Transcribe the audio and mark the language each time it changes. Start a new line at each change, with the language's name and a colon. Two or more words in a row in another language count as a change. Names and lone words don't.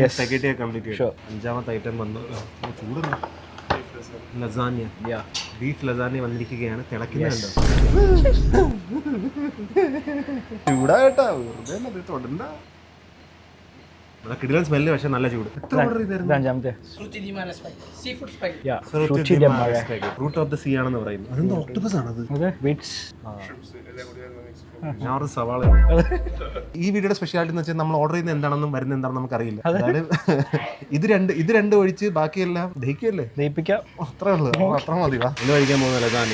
Malayalam: നമുക്ക്
English: main spaghetti complete
Malayalam: ചെയ്യാം. 5ാമത്തെ ഐറ്റം വന്നു. ചൂടുന്നു. ലസാന്യ,
English: Yeah.
Malayalam: ബീഫ് ലസാന്യ വന്നിരിക്കുകയാണ്. തിളക്കുന്നുണ്ടോ? ചൂടാകട്ടാ, വെറുതെ തൊടണ്ട. കിടിലൻ സ്മെല്ല്, പക്ഷെ നല്ല ചൂട്. എത്ര ഓർഡർ ചെയ്തായിരുന്നു? ഇത് അഞ്ചാമത്തെ.
Italian: Frutti di mare spaghetti.
English: Seafood spaghetti.
Italian: Yeah. Frutti di mare.
English: root of the sea
Malayalam: ആണെന്ന് പറയുന്നത്. അതെന്താ ഒക്ടോപസ് ആണത്? അതെ, വിറ്റ്സ്. ഞാൻ ഒരു സവാള. ഈ വീഡിയോയുടെ സ്പെഷ്യാലിറ്റി എന്ന് വെച്ചാൽ നമ്മൾ ഓർഡർ ചെയ്യുന്ന എന്താണെന്നും വരുന്ന എന്താണെന്ന് നമുക്കറിയില്ല. അതായത് ഇത് രണ്ട് ഒഴിച്ച് ബാക്കിയെല്ലാം ദഹിക്കല്ലേ? ദഹിപ്പിക്കാം. അത്രേ ഉള്ളൂ, അത്ര മതി. വാ, ഇത് കഴിക്കാൻ പോകുന്ന ലസാന്യ.